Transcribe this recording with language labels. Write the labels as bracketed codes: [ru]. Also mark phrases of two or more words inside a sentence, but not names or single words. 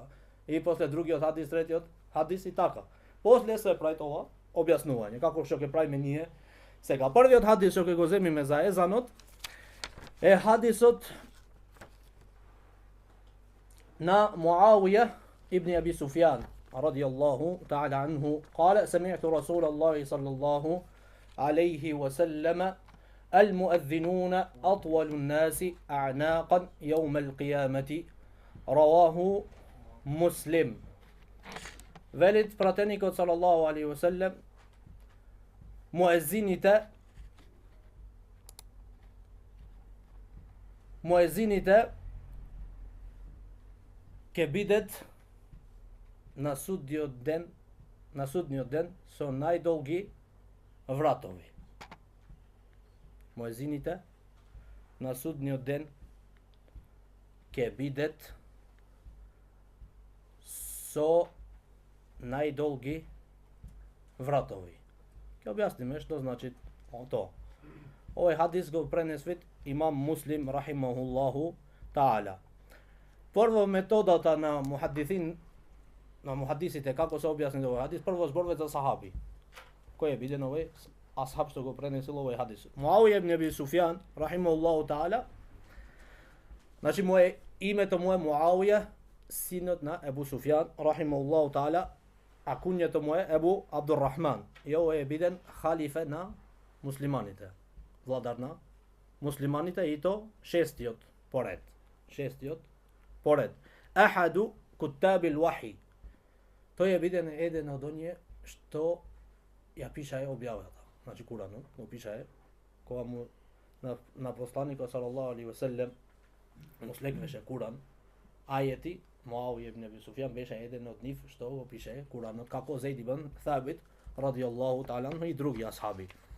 [mk] И после другиот хадис, третиот хадис и така. После се прави ова објаснување, како што ќе правиме ние сега. Првиот хадис што ќе го земиме за езанот е хадисот на Муавија ибн Аби Суфјан [ar] رضي الله تعالى عنه قال سمعت رسول الله صلى الله عليه وسلم المؤذنون أطول الناس أعناقا يوم القيامة رواه مسلم. [mk] Велит пратеникот [ar] صلى الله عليه وسلم, [mk] муезините ќе бидат на судниот ден со најдолги вратови. Муезините на судниот ден ќе бидат со најдолги вратови. Ќе објасниме што значи тоа. Овој хадис го пренесвит имам Муслим [ar] رحمه الله تعالى. [mk] Прво методата на мухадисите како се објасни овој хадис, прво зборуваат за сахаби. Кој е биден овој асхаб што го пренесил овој хадис? Муавија ибн Аби Суфјан [ar] رحمه الله تعالى. [mk] Значи името му е Муавија, синот на Ебу Суфјан [ar] رحمه الله تعالى, [mk] а куњето му е Ебу Абдуррахман. И овој е биден халифе на муслиманите, владар на муслиманите, и то шестиот поред. [ar] أحد كتاب الوحي. [mk] Тој е биден еден од оние што ја пишае објавата. Значи Куранот го пишае кога му на посланикот [ar] صلى الله عليه وسلم [mk] му слегвеше Куран, ајети. Муавија ибн Аби Суфјан беше еден од нив што го пише Куранот, како Зейд ибн Сабит [ar] رضي الله تعالى [mk] и други асхаби.